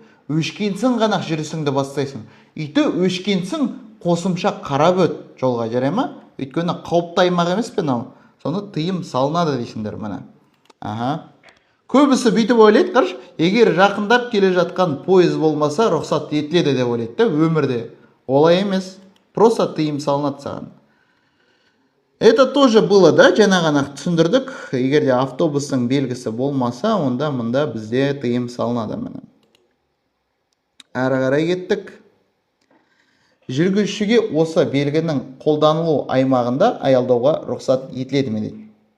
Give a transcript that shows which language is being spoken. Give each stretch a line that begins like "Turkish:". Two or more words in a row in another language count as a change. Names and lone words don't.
Kazakh: Өшкенсің ғана жүрісіңді бастайсың. Үйті өшкенсің, қосымша қарап өт жолға, жарай ма? Өйткені қауіпті аймақ емес пе мынау? Соны тыйым салынады дейсіңдер міне. Көбісі бүйтіп ойлайды, қараш, егер жақындап келе жатқан пойыз болмаса, рұқсат етіледі деп ойлайды, өмірде. Олай емес, просто тыйым салынады саған.
Russian: Это тоже было,
Kazakh: да, жаңа ғана түсіндірдік. Егерде автобустың белгісі болмаса, онда мұнда бізде тыйым салынады міне. Әрі қарай кеттік. Жүргізушіге осы белгінің қолданылу аймағында аялдауға рұқсат етіледі ме дейді.